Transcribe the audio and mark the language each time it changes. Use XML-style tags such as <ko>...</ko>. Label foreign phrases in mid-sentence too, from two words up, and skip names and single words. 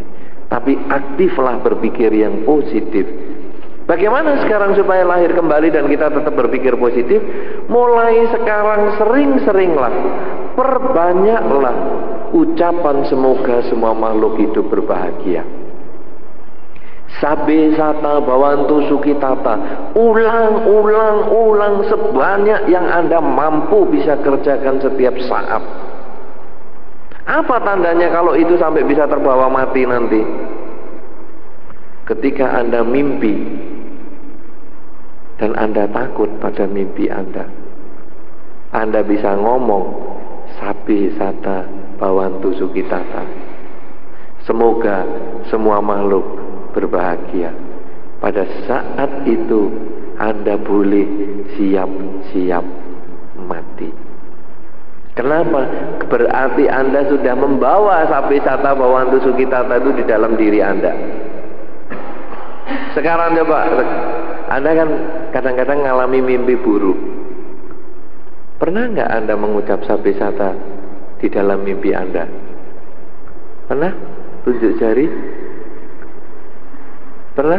<id>Tapi aktiflah berpikir yang positif. Bagaimana sekarang supaya lahir kembali dan kita tetap berpikir positif? Mulai sekarang sering-seringlah, perbanyaklah ucapan semoga semua makhluk hidup berbahagia.</id> <pi>Sabe sata bawantu sukitata.</pi> <id>Ulang sebanyak yang Anda mampu bisa kerjakan setiap saat. Apa tandanya kalau itu sampai bisa terbawa mati nanti? Ketika Anda mimpi dan Anda takut pada mimpi Anda bisa ngomong</id> <pi>sabe sata bawantu sukitata.</pi> <id>Semoga semua makhluk berbahagia. Pada saat itu Anda boleh siap-siap mati. Kenapa? Berarti Anda sudah membawa</id> <pi>sabe sata bawantu sukitata</pi> <id>itu di dalam diri Anda. Sekarang coba, Anda kan kadang-kadang ngalami mimpi buruk. Pernah nggak Anda mengucap sabesata di dalam mimpi Anda? Pernah? Tunjuk jari. Pernah?</id>